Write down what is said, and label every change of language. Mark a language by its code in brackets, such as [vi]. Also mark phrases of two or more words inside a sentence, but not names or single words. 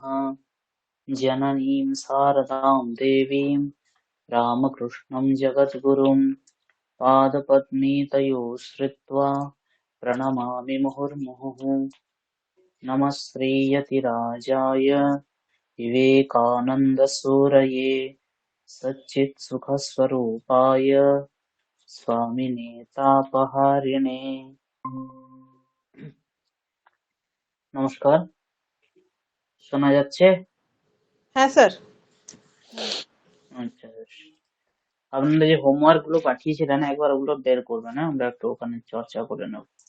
[sa] जननीं शारदां देवीं रामकृष्णं जगद्गुरुं पादपद्मे तयोः श्रित्वा प्रणमामि मुहुर्मुहुः। नमः श्रीयतिराजाय विवेकानन्दसूरये सच्चित्सुखस्वरूपाय स्वामिने तापहारिणे। [bn] নমস্কার, শোনা যাচ্ছে? হ্যাঁ স্যার। আচ্ছা বেশ। আপনারা যে হোমওয়ার্ক গুলো পাঠিয়েছিলেন একবার ওগুলো বের করবেন, হ্যাঁ আমরা একটু ওখানে চর্চা করে নেব।